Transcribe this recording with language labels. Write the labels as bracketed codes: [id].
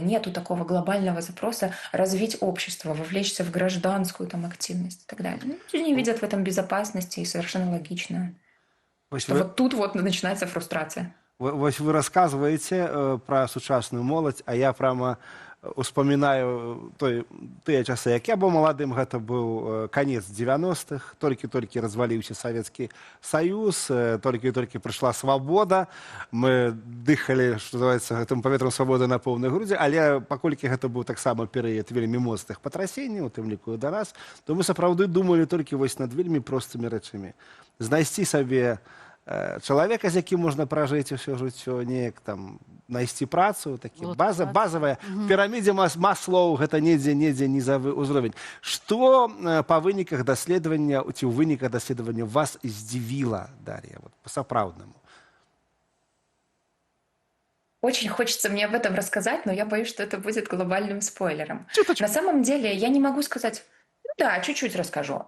[ru] Нету такого глобального запроса развить общество, вовлечься в гражданскую активность и так далее. Люди не видят в этом безопасности, и совершенно логично. Вот тут начинается фрустрация. Вось вы рассказываете про сучасную молодь, а я прямо [be] успамінаю тыя часы, як я быў маладым, гэта быў канец 90-х, толькі-толькі разваліўся Савецкі Саюз, толькі-толькі прыйшла свабода, мы дыхалі, што называецца, гэтым паветрам свабоды на поўнай грудзі, але паколькі гэта быў таксама перыяд вельмі моцных патрасенняў, у тым ліку і да нас, то мы сапраўды думалі толькі вось над вельмі простымі рэчамі. Знайсці сабе чалавека, з якім можна пражыць усё жыццё, неяк там знайсці працу, такі базавая. В пірамідзе Маслоў гэта недзе нізавы ўзровень. Што па выніках даследавання ці ў выніках даследавання вас здзівіла, Дар'я, па-сапраўднаму? [ru] Очень хочется мне об этом рассказать, но я боюсь, что это будет глобальным спойлером. На самом деле, я не могу сказать... Да, чуть-чуть расскажу.